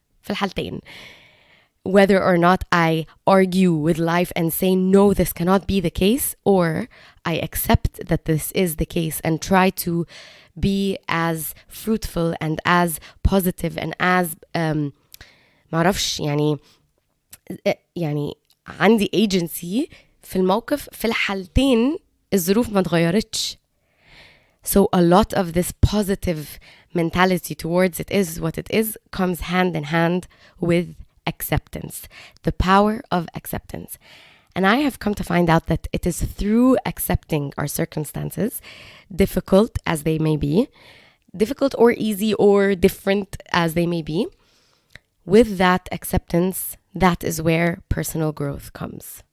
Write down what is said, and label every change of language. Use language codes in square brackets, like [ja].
[ar] في الحالتين, [en] whether or not I argue with life and say no, this cannot be the case, or I accept that this is the case and try to be as fruitful and as positive and as [ar] معرفش يعني عندي [en] agency [ar] في الموقف. في الحالتين الظروف ما اتغيرتش. [en] So a lot of this positive mentality towards it is what it is comes hand in hand with acceptance, the power of acceptance. And I have come to find out that it is through accepting our circumstances, difficult as they may be, difficult or easy or different as they may be, with that acceptance, that is where personal growth comes.